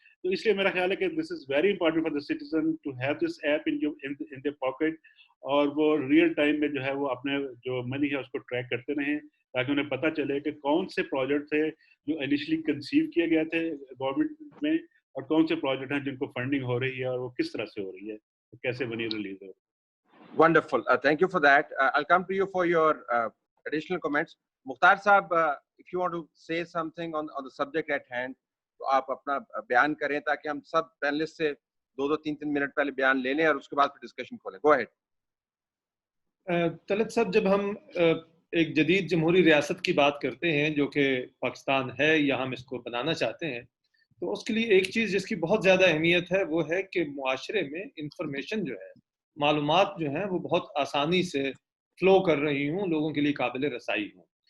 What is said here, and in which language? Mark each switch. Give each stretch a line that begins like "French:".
Urdu: تو اس لیے میرا خیال ہے کہ
English: this is very important for the citizen to have this app in their pocket,
Urdu: اور وہ ریئل ٹائم میں جو ہے وہ اپنے جو منی ہے اس کو ٹریک کرتے رہیں تاکہ انہیں پتہ چلے کہ کون سے پروجیکٹ تھے جو انیشلی کنسیو کیے گئے تھے گورنمنٹ میں, اور کون سے پروجیکٹ ہیں جن کو فنڈنگ ہو رہی ہے اور وہ کس طرح سے ہو رہی ہے, کیسے منی ریلیز ہو رہی ہے.
English: Wonderful. Thank you for that. I'll come to you for your additional comments. Mukhtar Saab, if you want to say something on the subject at hand,
Urdu: تو آپ اپنا بیان کریں تاکہ ہم سب پینلسٹ سے 2-3 منٹ پہلے بیان لے لیں اور اس کے بعد پھر ڈسکشن کھولیں.
English: Go ahead.
Urdu: طلعت صاحب, جب ہم ایک جدید جمہوری ریاست کی بات کرتے ہیں جو کہ پاکستان ہے یا ہم اس کو بنانا چاہتے ہیں, تو اس کے لیے ایک چیز جس کی بہت زیادہ اہمیت ہے وہ ہے کہ معاشرے میں انفارمیشن جو ہے, معلومات جو ہیں وہ بہت آسانی سے فلو کر رہی ہوں, لوگوں کے لیے قابل رسائی ہوں.